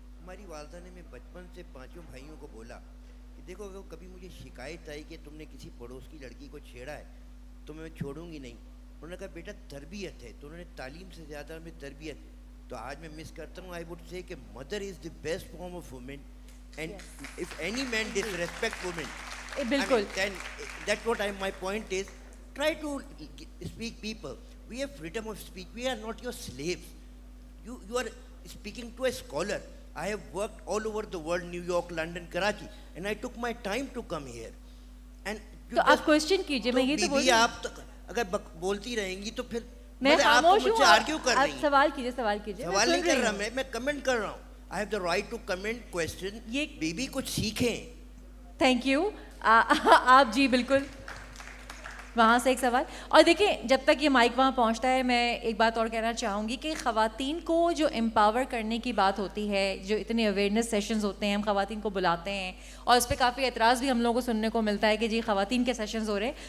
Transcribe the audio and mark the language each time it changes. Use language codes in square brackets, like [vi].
[ur] ہماری والدہ نے میں بچپن سے 5 بھائیوں کو بولا کہ دیکھو اگر کبھی مجھے شکایت آئی کہ تم نے کسی پڑوس کی لڑکی کو چھیڑا ہے تو میں چھوڑوں گی نہیں. انہوں نے کہا بیٹا تربیت ہے, تو انہوں نے تعلیم سے زیادہ میں تربیت. تو آج میں مس کرتا ہوں, [en] I would say کہ mother is the best form of woman, and if any man disrespect women, [ur] بالکل, [en] then that's what my point is. Try to speak people. We have freedom of speech. We are not your slaves. You are speaking to a scholar. I have worked all over the world, New York, London, Karachi, and I took my time to come here. And [ur] تو آپ question کیجیے. میں یہ تو بول رہی ہوں, آپ اگر بولتی رہیں گی تو پھر میں خاموش ہوں. آرگیو کر رہی ہیں. سوال کیجیے, سوال کیجیے. سوال نہیں کر رہا میں کمنٹ کر رہا ہوں. [en] I have the right to comment question. [ur] Baby کچھ سیکھیں. Thank you. آپ جی بالکل وہاں سے ایک سوال. اور دیکھیں جب تک یہ مائک وہاں پہنچتا ہے, میں ایک بات اور کہنا چاہوں گی کہ خواتین کو جو امپاور کرنے کی بات ہوتی ہے, جو اتنے اویئرنیس سیشنز ہوتے ہیں, ہم خواتین کو بلاتے ہیں اور اس پہ کافی اعتراض بھی ہم لوگوں کو سننے کو ملتا ہے کہ جی خواتین کے سیشنز ہو رہے ہیں.